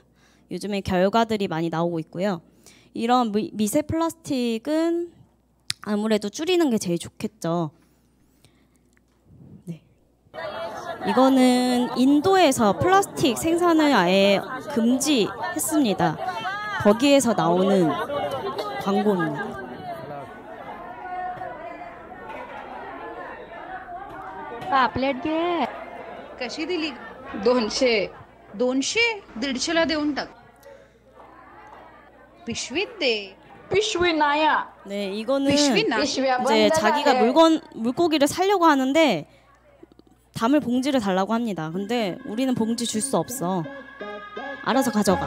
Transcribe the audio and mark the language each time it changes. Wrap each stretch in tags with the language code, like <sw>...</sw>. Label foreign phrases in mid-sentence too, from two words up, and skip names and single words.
<ko>요즘에 결과들이 많이 나오고 있고요. 이런 미세 플라스틱은 아무래도 줄이는 게 제일 좋겠죠. 네. 이거는 인도에서 플라스틱 생산을 아예 금지했습니다. 거기에서 나오는 광고입니다.</ko> <mr>पापलेट घे कशी दिली 200 150ला देऊन टाक पिशवीत दे पिशवी 나야.</mr> <ko>네, 이거는</ko> <mr>पिशवी ना पिशव्या</mr> <ko>이제</ko> <mr>बंद</mr> <ko>자기가</ko> <mr>झाले.</mr> <ko>물고기를 살려고 하는데 담을 봉지를 달라고 합니다. 근데 우리는 봉지 줄 수 없어. 알아서 가져가.</ko>